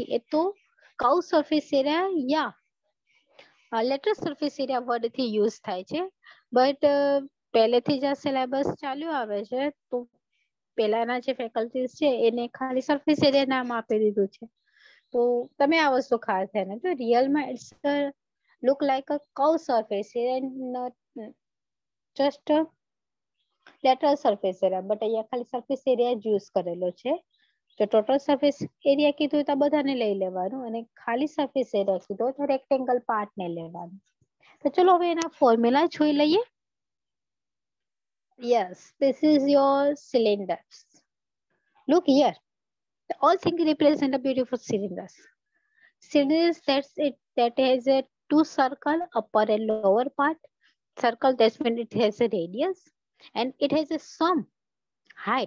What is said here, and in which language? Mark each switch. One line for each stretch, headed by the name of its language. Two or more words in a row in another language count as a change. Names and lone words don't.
Gujarati: એ તો
English: curve surface area
Gujarati: યા
English: lateral surface area
Gujarati: વર્ડથી યુઝ થાય છે. બટ પહેલેથી જ આ સિલેબસ ચાલ્યું આવે છે તો પહેલાના જે ફેકલ્ટીઝ છે એને ખાલી
English: surface area
Gujarati: નામ આપી દીધું છે. તો તમે આ વસ્તુ ખાસ ધ્યાન રાખજો. રિયલમાં
English: it's look like a curved surface and not just lateral surface area,
Gujarati: but અહીંયા ખાલી
English: surface area
Gujarati: જ use કરેલો છે. તો
English: total surface area
Gujarati: કીધું તો બધાને લઈ લેવાનું અને ખાલી
English: surface area
Gujarati: કીધો તો
English: rectangle part
Gujarati: ને લેવાનું. તો ચલો હવે એના formula જોઈ લઈએ.
English: Yes, this is your cylinders. Look here. All things represent a beautiful cylinders. Cylinders that has a two circle, upper and lower part. Circle, that's when it has a radius and it has a some height.